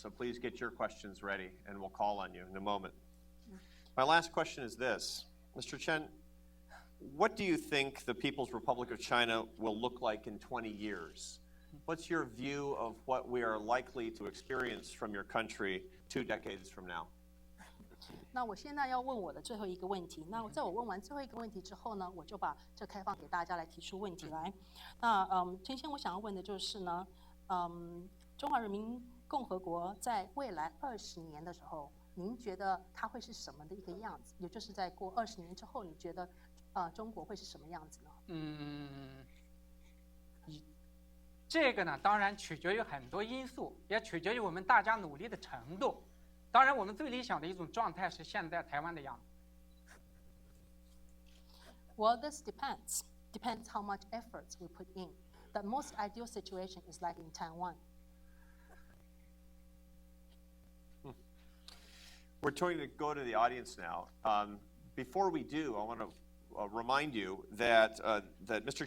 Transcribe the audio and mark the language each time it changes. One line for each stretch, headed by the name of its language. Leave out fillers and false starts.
English: So please get your questions ready, and we'll call on you in a moment. My last question is this. Mr. Chen, what do you think the People's Republic of China will look like in 20 years? What's your view of what we are likely to experience from your country 2 decades from now?
Chinese: 那我现在要问我的最后一个问题。那在我问完最后一个问题之后呢，我就把这开放给大家来提出问题来。那陈先，我想要问的就是呢，中华人民共和国在未来20年的时候，您觉得它会是什么的一个样子？也就是在过20年之后，你觉得中国会是什么样子呢？这个呢，当然取决于很多因素，也取决于我们大家努力的程度。当然，我们最理想的一种状态是现在台湾的样子。
English: Well, this depends how much efforts we put in. The most ideal situation is like in Taiwan. We're going to go to the audience now. Before we do, I want to remind you that Mr.